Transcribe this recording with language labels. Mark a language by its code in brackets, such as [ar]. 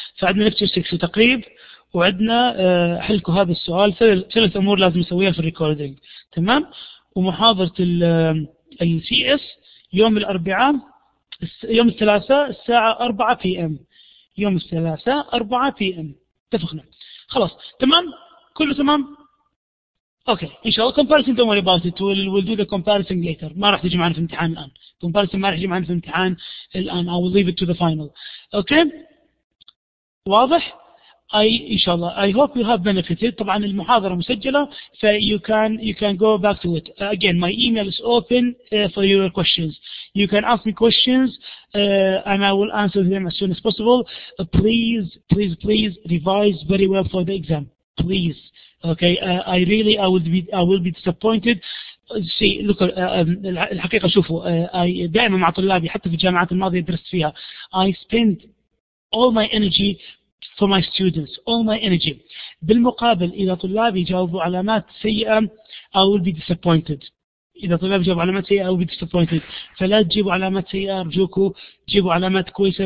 [ar] فعندنا لكتشر 6 تقريب، وعندنا حلكم هذا السؤال. 3 أمور لازم نسويها في الريكوردينج، تمام. ومحاضرة السي اس يوم الأربعاء، يوم الثلاثاء الساعة 4 PM، يوم الثلاثاء 4 PM. اتفقنا خلاص تمام، كله تمام. اوكي ان شاء الله [en] comparison don't worry about it, we'll do the comparison later. [ar] ما راح تجي معنا في الامتحان الان، comparison ما راح يجي معنا في الامتحان الان. [en] I will leave it to the final. [ar] اوكي واضح؟ ان شاء الله [en] I hope you have benefited. [ar] طبعا المحاضرة مسجلة ف [en] you can go back to it. Again my email is open for your questions. You can ask me questions and I will answer them as soon as possible. Please revise very well for the exam, please. Okay, I will be disappointed. See, look, [ar] الحقيقة شوفوا دائما مع طلابي حتى في الجامعات الماضية درست فيها [en] I spend all my energy for my students, all my energy. [ar] بالمقابل إذا طلابي جاوبوا علامات سيئة [en] I will be disappointed. [ar] إذا طلابي جاوبوا علامات سيئة [en] I will be disappointed. [ar] فلا تجيبوا علامات سيئة أرجوكم، جيبوا علامات كويسة.